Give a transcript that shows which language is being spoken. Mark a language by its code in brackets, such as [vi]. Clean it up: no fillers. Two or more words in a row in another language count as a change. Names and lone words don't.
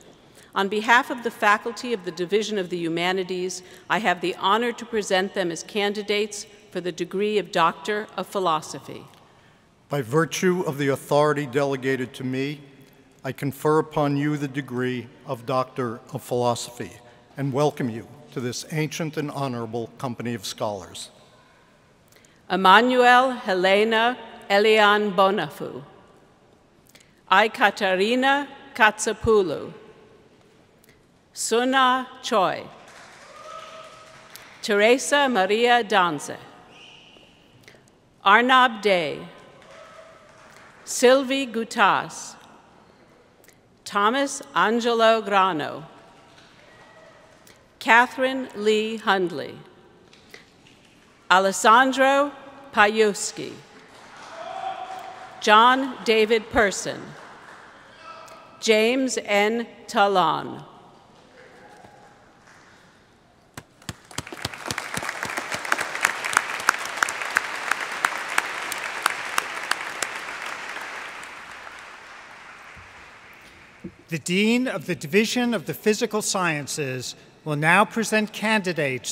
[en] On behalf of the faculty of the Division of the Humanities, I have the honor to present them as candidates for the degree of Doctor of Philosophy. By virtue of the authority delegated to me, I confer upon you the degree of Doctor of Philosophy and welcome you to this ancient and honorable company of scholars. Emmanuel Helena Elian Bonafu. I Katarina Katsapoulou. Suna Choi. Teresa Maria Danze. Arnab Day. Sylvie Gutas. Thomas Angelo Grano. Catherine Lee Hundley. Alessandro Pajewski. John David Person. James N. Talon. The Dean of the Division of the Physical Sciences will now present candidates